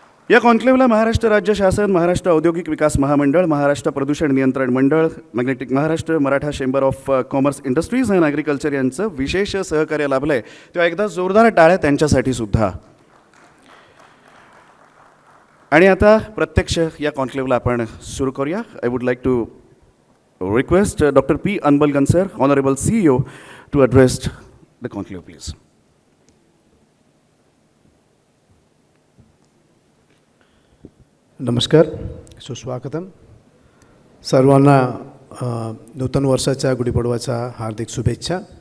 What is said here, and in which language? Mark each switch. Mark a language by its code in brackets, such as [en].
[mr] या कॉन्क्लेव्हला महाराष्ट्र राज्य शासन, महाराष्ट्र औद्योगिक विकास महामंडळ, महाराष्ट्र प्रदूषण नियंत्रण मंडळ, magnetic Maharashtra, Maratha chamber of commerce industries and agriculture यांचं विशेष सहकार्य लाभलं आहे. तेव्हा एकदा जोरदार टाळ्या त्यांच्यासाठी सुद्धा. आणि आता प्रत्यक्ष या कॉन्क्लेव्हला आपण सुरू करूया. [en] I would like to request doctor P. Anbalagan sir, honourable CEO, to address the conclave please. [mr] नमस्कार, सुस्वागतम. सर्वांना नूतन वर्षाच्या गुढीपाडव्याच्या हार्दिक शुभेच्छा.